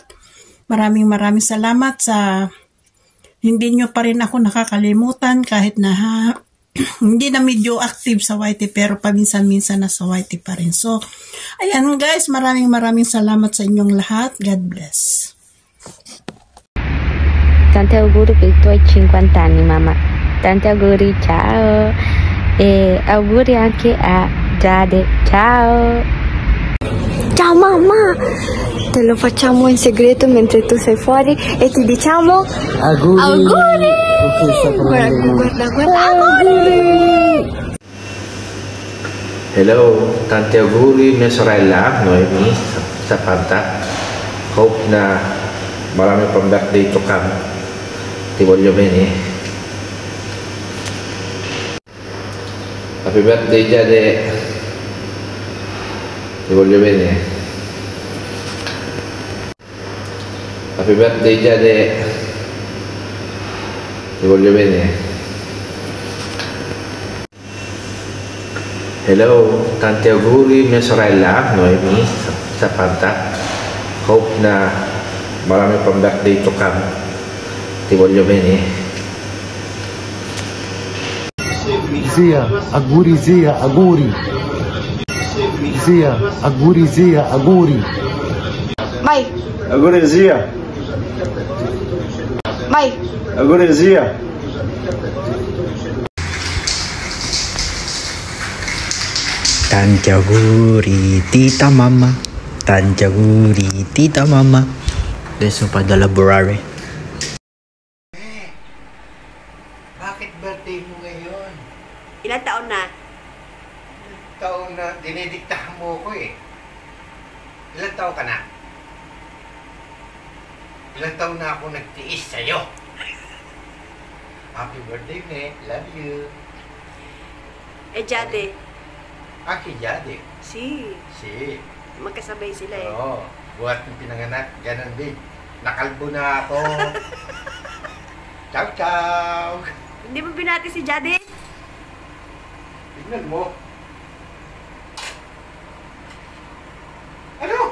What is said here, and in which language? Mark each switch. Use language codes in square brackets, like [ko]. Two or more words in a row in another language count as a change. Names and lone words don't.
[tl] Maraming salamat sa hindi nyo pa rin ako nakakalimutan kahit na hindi na medyo active sa YT pero paminsan-minsan na sa YT pa rin. So, ayan guys, maraming salamat sa inyong lahat. [en] God bless. [it] Tanti auguri per i tuoi 50 anni, mamma. Tanti auguri, ciao. E auguri anche a Jade. Ciao. Ciao mamma. Te lo facciamo in segreto mentre tu sei fuori e ti diciamo auguri. Guarda, auguri. Hello, tanti auguri mia sorella Noemi Zapata. [tl] Hope na marami pang [en] birthday to come. [it] Ti voglio bene. [en] Happy birthday Jade. [it] Ti voglio bene. [en] Happy birthday Jade. [it] Ti voglio bene. Hello, tanti auguri mia sorella Noemi Zapata. [tl] Hope na marami pang [en] birthday to come. [it] Ti voglio bene. Zia, auguri. Zia, aguri Zia, aguri. Mai, Aguri Zia, mai. aguri Zia. Tantiaguri, [tl] tita mama. [it] Tantiaguri, [tl] tita mama. [it] Adesso pa da laborare. [tl] Bakit birthday mo ngayon? Ilang taon na? Taon na dinidiktahan mo ko eh. Ilang taon ka na? Ilang taon na ako nagtiis sa'yo? [en] Happy birthday, me. Love you. [tl] Jade. Aki Jade. Si. Magkasabay sila eh. Oo. Buhat ng pinanganak. Ganon din. Nakalbo na ako. [it] Ciao, ciao. [tl] Hindi mo binati si Jade? Tignan mo. Ano?